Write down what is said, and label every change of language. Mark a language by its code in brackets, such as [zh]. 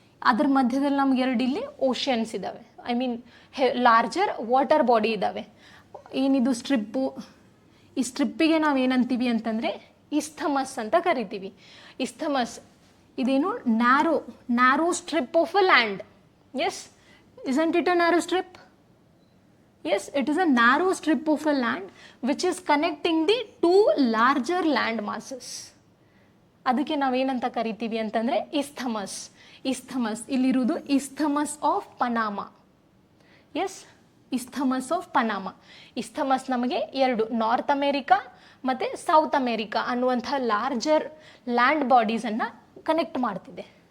[kn] ಅದ್ರ ಮಧ್ಯದಲ್ಲಿ ನಮ್ಗೆ ಎರಡು ಇಲ್ಲಿ ಓಷನ್ಸ್ ಇದ್ದಾವೆ, [en] I mean larger water body [kn] ಇದ್ದಾವೆ. ಏನಿದು ಸ್ಟ್ರಿಪ್ಪು, ಈ ಸ್ಟ್ರಿಪ್ಪಿಗೆ ನಾವು ಏನಂತೀವಿ ಅಂತಂದರೆ ಇಸ್ಥಮಸ್ ಅಂತ ಕರಿತೀವಿ. ಇಸ್ಥಮಸ್ ಇದೇನು [en] Narrow strip of a land. Yes, isn't it a narrow strip? Yes, it is a narrow strip of a land which is connecting the two larger land masses. [kn] ಅದಕ್ಕೆ ನಾವೇನಂತ ಕರಿತೀವಿ ಅಂತಂದರೆ ಇಸ್ಥಮಸ್. ಇಲ್ಲಿರುವುದು ಇಸ್ಥಮಸ್ of Panama. S, ಇಸ್ಥಮಸ್ of Panama. ಇಸ್ಥಮಸ್ ನಮಗೆ ಎರಡು, north America ಮತ್ತು south America ಅನ್ನುವಂಥ larger land ಬಾಡೀಸನ್ನು connect ಮಾಡ್ತಿದೆ.